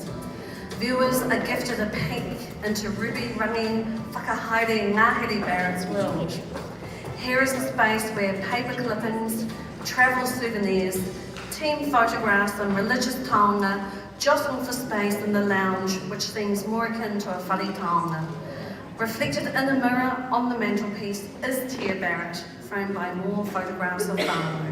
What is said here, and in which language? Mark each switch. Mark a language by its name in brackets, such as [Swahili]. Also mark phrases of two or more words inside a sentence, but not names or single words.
[English] Viewers are gifted a peek into Ruby Rangi Whakahaere Ngāhere Barrett's world. Here is a space where paper clippings, travel souvenirs, team photographs and religious taonga jostle for space in the lounge, which seems more akin to a [Māori] whare taonga. [English] Reflected in the mirror on the mantelpiece is Tia Barrett, framed by more photographs of Whānau.